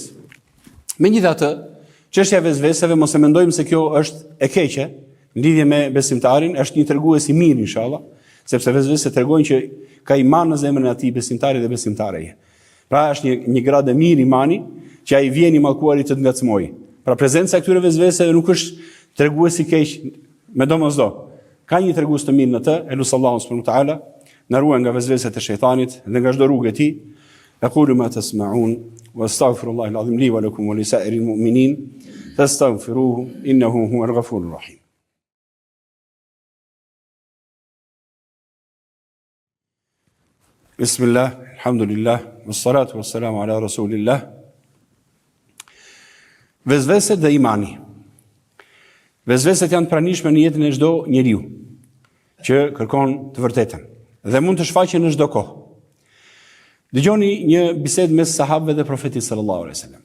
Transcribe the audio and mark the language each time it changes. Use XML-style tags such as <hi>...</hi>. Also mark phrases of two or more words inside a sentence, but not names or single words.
<sq>Megjithatë, çështja e vezveseve mos e mendojmë se kjo është e keqe në lidhje me besimtarin, është një tregues i mirë inshallah, sepse vezveset tregojnë që ka iman në zemrën e atij besimtari dhe besimtareje. Pra është një gradë e mirë imani që ai vjen i mallkuarit të ngacmojë. Pra prezenca e këtyre vezveseve nuk është tregues i keq me domosdo. Ka një tregues të mirë në të,</sq> <ar>الله سبحانه وتعالى,</ar> <sq>na ruaj nga vezveset e shejtanit dhe nga çdo rrugë e tij.</sq> <ar>أقول ما تسمعون وأستغفر الله العظيم لي ولكم ولسائر المؤمنين فاستغفروه إنه هو الغفور الرحيم. بسم الله، الحمد لله، والصلاة والسلام على رسول الله.</ar> <sq>Vezveset dhe imani. Vezveset janë të pranishme në jetën e çdo njeriu që kërkon të vërtetën dhe mund të shfaqen në çdo kohë. Dëgjoni një bisedë mes sahabëve dhe profetit</sq> <ar>صلى الله عليه وسلم.</ar>